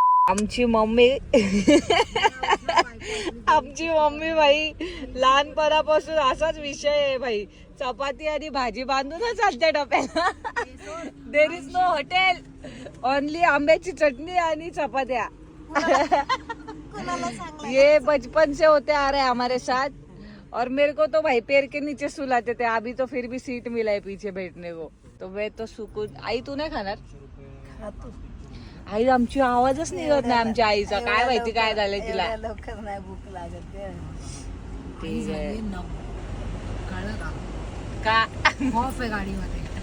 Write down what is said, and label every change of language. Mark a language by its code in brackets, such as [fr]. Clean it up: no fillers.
[mr] आमची मम्मी आमची मम्मी भाई लहानपणापासून असाच विषय आहे भाई. चपाती आणि भाजी बांधूनच चालते डब्याला. [en] there is no hotel, only [mr] आंब्याची चटणी आणि चपात्या. [hi] ये बचपन से होते आ रहे हमारे साथ. और मेरे को तो भाई पैर के नीचे सुलाते थे. अभी तो फिर भी सीट मिला है पीछे बैठने को, तो मैं तो सुकून. [mr] आई तू नाही खाणार? आई आमची आवाजच निघत नाही आमच्या आईचा. काय माहिती काय झालंय तिला. लवकर नाही भूक लागत. ठीक आहे का? ऑफ आहे गाडीमध्ये.